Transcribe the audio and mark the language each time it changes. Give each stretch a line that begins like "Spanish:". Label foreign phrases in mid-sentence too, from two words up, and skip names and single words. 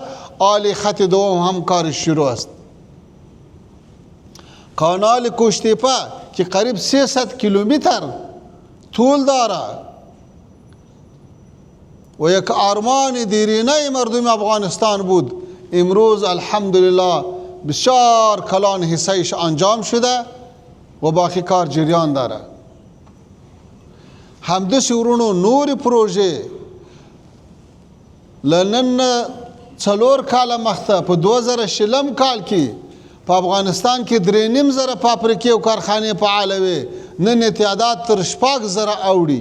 Persian: آل خط دوم هم کارش شروع است. کانال کوشتیپه که قریب 300 کیلومتر طول داره و یک آرمان دیرینه مردم افغانستان بود، امروز الحمدلله بسیار کلان حصهش انجام شده و باقی کار جریان داره.
Pashto: همداسې ورونو نور پروژې لنن 4 کاله مخته په 2020 کال کې په افغانستان کې 3,500 فابریکې او کارخانې فعاله وې، نن تعداد تر 6,000 اوړي.